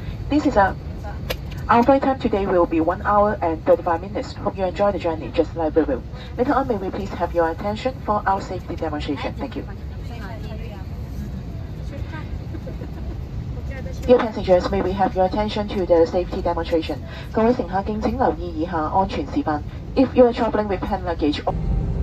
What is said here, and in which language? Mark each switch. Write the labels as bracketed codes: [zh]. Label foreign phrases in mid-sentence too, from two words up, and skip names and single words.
[en] Our flight time today will be 1 hour and 35 minutes. Hope you enjoy the journey just like we will. Later on, may we please have your attention for our safety demonstration. Thank you. Dear passengers, may we have your attention to the safety demonstration. [zh] 各位乘客敬請留意以下安全示範. [en] If you are traveling with hand luggage